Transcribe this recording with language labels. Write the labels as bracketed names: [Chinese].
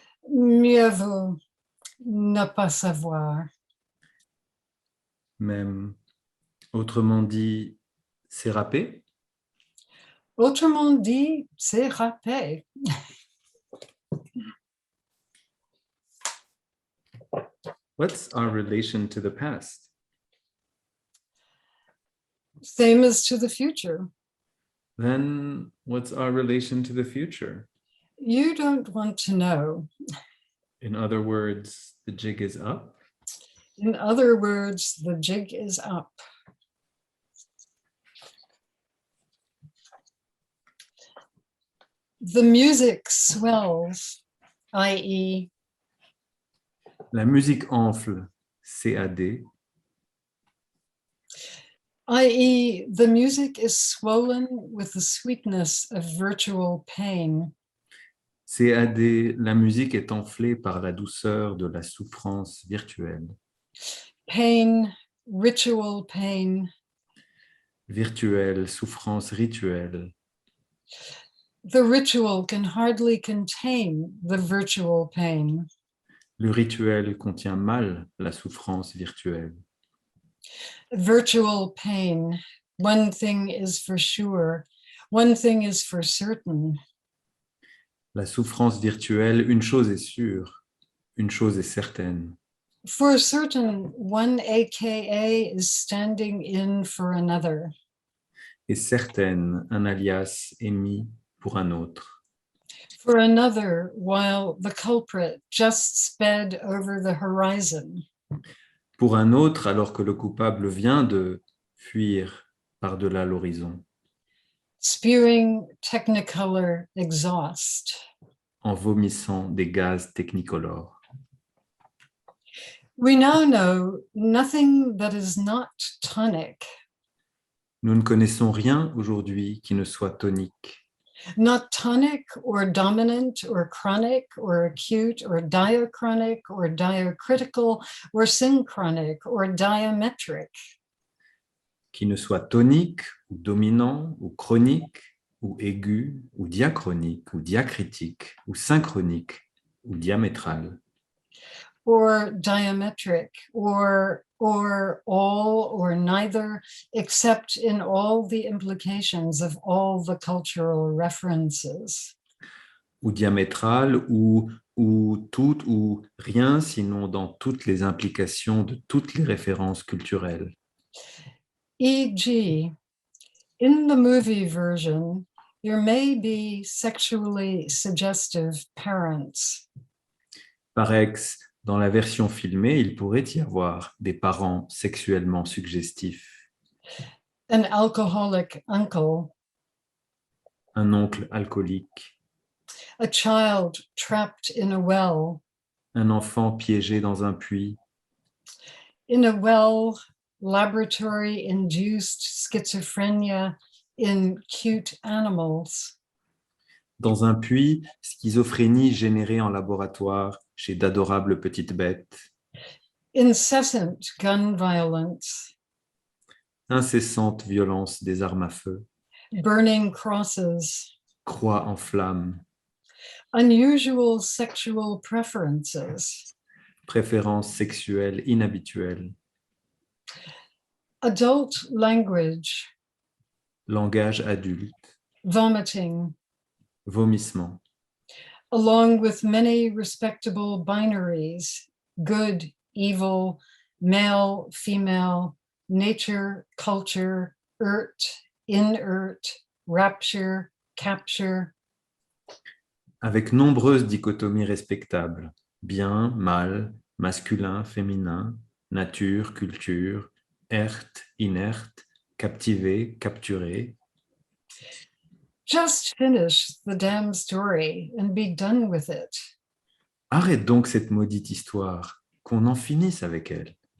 [French] Mieux vaut ne pas savoir. Même, autrement dit, c'est râpé? Autrement dit, c'est râpé. [English] What's our relation to the past? Same as to the future. Then what's our relation to the future? You don't want to know. In other words, the jig is up. In other words, the jig is up. The music swells, i.e., [French] La musique enfle, CAD. [English] i.e., the music is swollen with the sweetness of virtual pain. [French] CAD, la musique est enflée par la douceur de la souffrance virtuelle. [English] Pain, ritual pain. [French] Virtuelle, souffrance rituelle. [English] The ritual can hardly contain the virtual pain. [French] Le rituel contient mal la souffrance virtuelle. [English] Virtual pain. One thing is for sure. One thing is for certain. [French] La souffrance virtuelle, une chose est sûre, une chose est certaine. [English] For certain, one AKA is standing in for another. [French] Et certaine, un alias est mis pour un autre. [English] For another, while the culprit just sped over the horizon. [French] Pour un autre, alors que le coupable vient de fuir par-delà l'horizon. [English] Spewing technicolor exhaust. [French] En vomissant des gaz technicolores. [English] We now know nothing that is not tonic. [French] Nous ne connaissons rien aujourd'hui qui ne soit tonique. [English] Not tonic or dominant or chronic or acute or diachronic or diacritical or synchronic or diametric. [French] Qui ne soit tonique ou dominant ou chronique ou aigu ou diachronique ou diacritique ou synchronique ou diamétral. [English] Or diametric or all or neither, except in all the implications of all the cultural references. [French] Ou diamétral ou tout ou rien, sinon dans toutes les implications de toutes les références culturelles. [English] E.g., in the movie version, there may be sexually suggestive parents. [French] Par ex, dans la version filmée, il pourrait y avoir des parents sexuellement suggestifs. [English] An alcoholic uncle. [French] Un oncle alcoolique. [English] A child trapped in a well. [French] Un enfant piégé dans un puits. [English] In a well, laboratory-induced schizophrenia in cute animals. [French] Dans un puits, schizophrénie générée en laboratoire chez d'adorables petites bêtes. [English] Incessant gun violence. [French] Incessante violence des armes à feu. [English] Burning crosses. [French] Croix en flammes. [English] Unusual sexual preferences. [French] Préférences sexuelles inhabituelles. [English] Adult language. [French] Langage adulte. [English] Vomiting. [French] Vomissement. [English] Along with many respectable binaries, good, evil, male, female, nature, culture, inert, rapture, capture. [French] Avec nombreuses dichotomies respectables. Bien, mal, masculin, féminin, nature, culture, inerte, captivé, capturé. [English] Just finish the damn story and be done with it. [French] Arrête donc cette maudite histoire, qu'on en finisse avec elle.